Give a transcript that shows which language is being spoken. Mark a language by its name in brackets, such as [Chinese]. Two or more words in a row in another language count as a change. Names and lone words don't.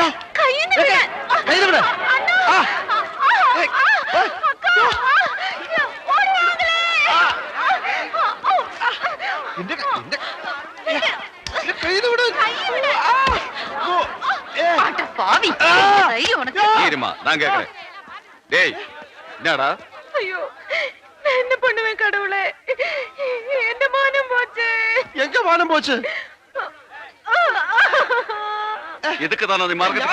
[Malayalam] കയ്യിന്ന് വിടാൻ കയ്യിന്ന് വിട്. ആ, ഏയ്, ഏയ്. എന്റെ കയ്യിന്ന് വിട്. ആ, ഓ, [Tamil] பாவி [Malayalam] ആ. [Tamil] தைரியம் உனக்கு இருமா நான் கேக்குறேன். டேய் என்னடா ஐயோ நான் என்ன பண்ணுவேன் கடவுளே என்ன மானம் போச்சு எங்க மானம் போச்சு? எதுக்கு தான் நீ மார்க்கெட்